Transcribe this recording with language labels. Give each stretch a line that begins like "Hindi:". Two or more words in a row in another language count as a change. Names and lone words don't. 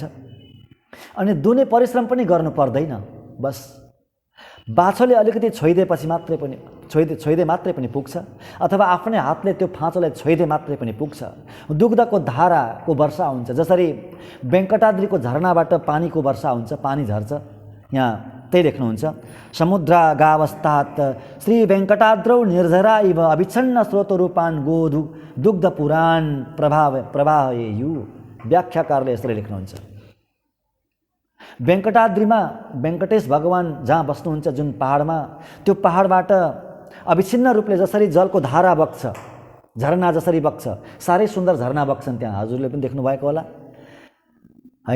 Nepali: अनि दुने परिश्रम पनि गर्नु पर्दैन, बस बाछोले अलिकति छोइदिएपछि मात्रै पनि छोइदे मात्रै पनि पुग्छ, अथवा आफ्नै हातले त्यो फाँचोलाई छोइदे मात्रै पनि पुग्छ। दुग्धको धाराको वर्षा हुन्छ। जसरी वेङ्कटाद्रीको झरनाबाट पानीको वर्षा हुन्छ, पानी झर्छ, यहाँ त्यही लेख्नुहुन्छ।
Sanskrit: समुद्रागावस्थात् श्री वेङ्कटाद्रौ निर्झरा इव अविच्छिन्न स्रोतरूपान् गोधु दुग्ध पुराण प्रवाहयेयु।
Nepali: व्याख्याकारले यसरी लेख्नुहुन्छ। वेङ्कटाद्रीमा वेङ्कटेश भगवान जहाँ बस्नुहुन्छ, जुन पहाडमा, त्यो पहाडबाट अविच्छिन्न रूपले जसरी जलको धारा बग्छ, झरना जसरी बग्छ, साह्रै सुन्दर झरना बग्छन् त्यहाँ, हजुरले पनि देख्नुभएको होला, होइन?